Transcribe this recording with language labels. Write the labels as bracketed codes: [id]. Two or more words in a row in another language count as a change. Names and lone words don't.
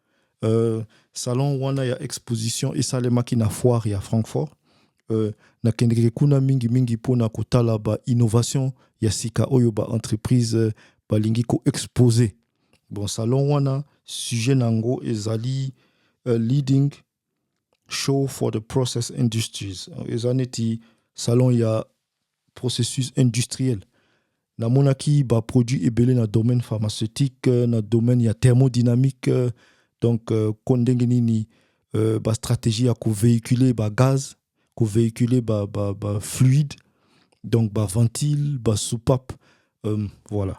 [ln] Salon wana ya exposition esalemaki na foire ya Frankfurt. Na kendeki kuna mingi pona kotala ba innovation ya sika oyo ba entreprise balingi ko exposer. Bon, salon wana sujet nango ezali [en] leading show for the process industries. [ln] Ezaneti salon ya processus industriel. Na monaki ba produit ebele na [fr] domaine pharmaceutique, [ln] na domaine ya thermodynamique, donc kondenge nini ba stratégie ya ko véhiculer ba gaz, ko véhiculer ba fluide, donc ba ventile, ba soupape, voilà.